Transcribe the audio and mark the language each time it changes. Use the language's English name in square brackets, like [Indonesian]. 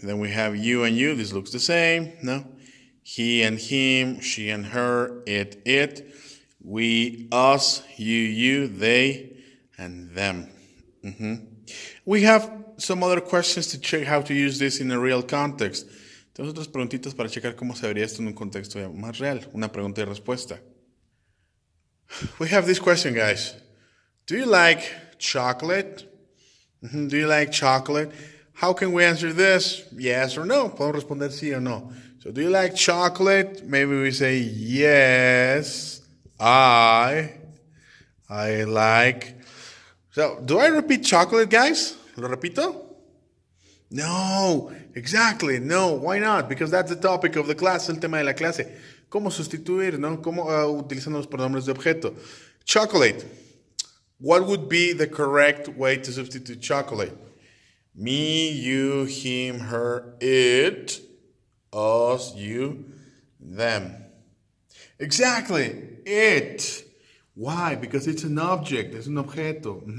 [English] Then we have you and you. This looks the same, no? He and him, she and her, it. We, us, you, they, and them. We have some other questions to check how to use this in a real context. [Spanish] Tenemos otras preguntitas para checar cómo se vería esto en un contexto más real. Una pregunta y respuesta. [English] We have this question, guys. Do you like chocolate? Do you like chocolate? How can we answer this? Yes or no? [Spanish] Podemos responder sí o no. [English] So, do you like chocolate? Maybe we say yes, I like. So, do I repeat chocolate, guys? [Spanish] ¿Lo repito? [English] No, exactly, no, why not? Because that's the topic of the class, [Spanish] el tema de la clase. ¿Cómo sustituir, no? ¿Cómo utilizando los pronombres de objeto? [English] Chocolate. What would be the correct way to substitute chocolate? Me, you, him, her, it, us, you, them. Exactly, it. Why? Because it's an object, [Spanish] es un objeto.